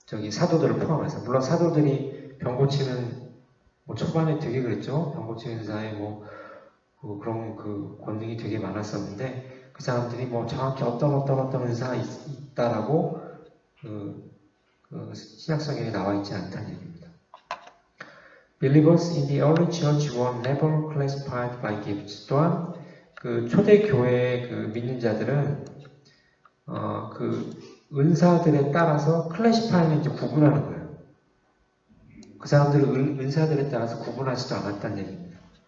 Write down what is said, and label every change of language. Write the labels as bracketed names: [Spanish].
[Korean] 사도들을 포함해서, 물론 사도들이 병 고치는 초반에 되게 그랬죠. 병 고치는 은사에 그런 권능이 되게 많았었는데 그 사람들이 정확히 어떤 은사가 있다라고 신약 성경에 나와 있지 않다는 얘기입니다. [English] Believers in the early church were never classified by gifts. [Korean] 또한 그 초대 교회의 그 믿는 자들은 그 은사들에 따라서 클래시파이는 이제 구분하는 거예요. 그 사람들은 은사들에 따라서 구분하지도 않았다는 얘기입니다.